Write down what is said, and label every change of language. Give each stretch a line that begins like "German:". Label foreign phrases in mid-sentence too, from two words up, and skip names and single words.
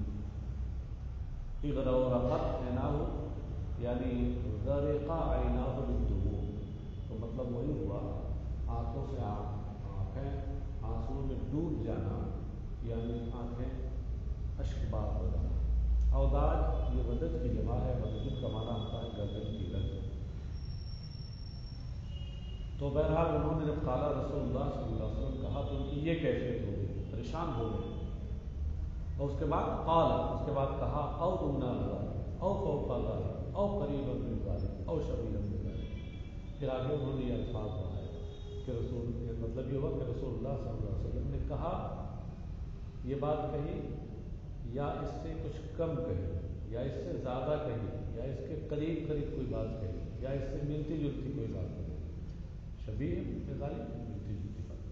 Arabic: اغرورقت عیناہ
Urdu: یعنی
Arabic: غرق عیناہ بالدموع،
Urdu: تو مطلب وہی ہوا آنکھوں سے آنکھیں آنسو میں ڈوب جانا، یعنی آنکھیں اشکبار ہو جانا۔ اوداج یہ ودج کی جمع ہے، ودج کا معنی ہوتا ہے گردن کی رگ۔ تو بہرحال انہوں نے جب
Arabic: قال رسول اللہ صلی اللہ علیہ وسلم
Urdu: کہا تو ان کی یہ کیفیت ہو گئی، پریشان ہو گئے، اور اس کے بعد کہا
Arabic: او دون ذلک او فوق ذلک او قریبا من ذلک او شبیہا من ذلک۔
Urdu: پھر آگے انہوں نے یہ الفاظ بتائے کہ رسول، مطلب یہ ہوا کہ رسول اللہ
Arabic: صلی اللہ علیہ وسلم
Urdu: نے کہا، یہ بات کہی یا اس سے کچھ کم کہی، یا اس سے زیادہ کہی، یا اس کے قریب قریب کوئی بات کہی، یا اس سے ملتی جلتی کوئی بات کہی،
Arabic: شبیہ من ذلک،
Urdu: ملتی جلتی بات۔